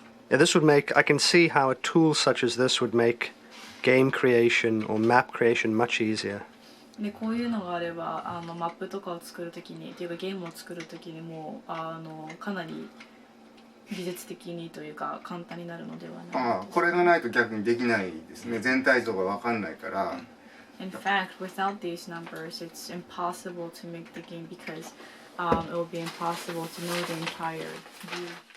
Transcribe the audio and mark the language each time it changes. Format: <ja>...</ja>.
<en>Yeah, this would make, I can see how a tool such as this would make game creation or map creation much easier.</en> <ja>でこういうのがあればマップとかを作るときにっていうかゲームを作るときにもかなり技術的にというか簡単になるのではない。これがないと逆にできないですね。全体像が分かんないから。</ja> <en>In fact, without these numbers, it's impossible to make the game because it will be impossible to know the entire view.</en>